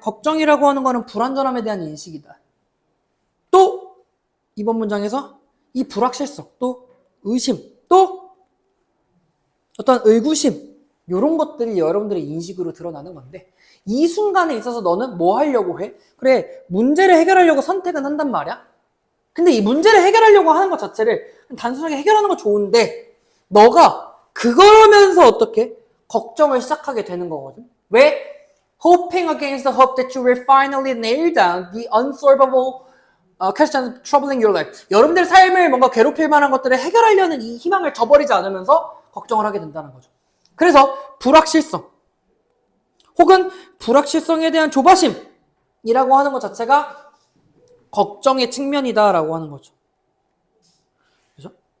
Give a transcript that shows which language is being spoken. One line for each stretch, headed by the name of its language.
Korean: 걱정이라고 하는 거는 불안전함에 대한 인식이다. 또 이번 문장에서 이 불확실성, 또 의심, 또 어떤 의구심 이런 것들이 여러분들의 인식으로 드러나는 건데 이 순간에 있어서 너는 뭐 하려고 해? 그래, 문제를 해결하려고 선택은 한단 말이야. 근데 이 문제를 해결하려고 하는 것 자체를 단순하게 해결하는 건 좋은데 너가 그러면서 어떻게? 걱정을 시작하게 되는 거거든. 왜?
English: hoping against the hope that you will finally nail down the unsolvable question troubling your life.
Korean: 여러분들 삶을 뭔가 괴롭힐 만한 것들을 해결하려는 이 희망을 저버리지 않으면서 걱정을 하게 된다는 거죠. 그래서 불확실성 혹은 불확실성에 대한 조바심이라고 하는 것 자체가 걱정의 측면이다라고 하는 거죠. 그죠?